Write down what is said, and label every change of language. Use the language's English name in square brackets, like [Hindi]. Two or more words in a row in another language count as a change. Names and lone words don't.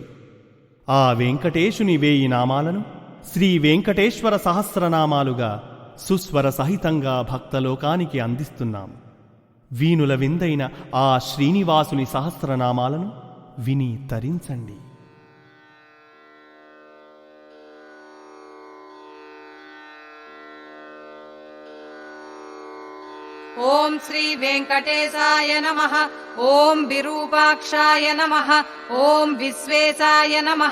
[Telugu] ఆ వెంకటేశుని 1000 నామాలను శ్రీ వెంకటేశ్వర సహస్రనామాలుగా సుస్వర సహితంగా భక్తలోకానికి అందిస్తున్నాం. వీణుల విందైన ఆ శ్రీనివాసుని సహస్రనామాలను విని తరించండి. [Sanskrit] ओम श्री वेंकटेशाय नमः। ओम विरूपाक्षाय नमः। ओम विश्वेशाय नमः।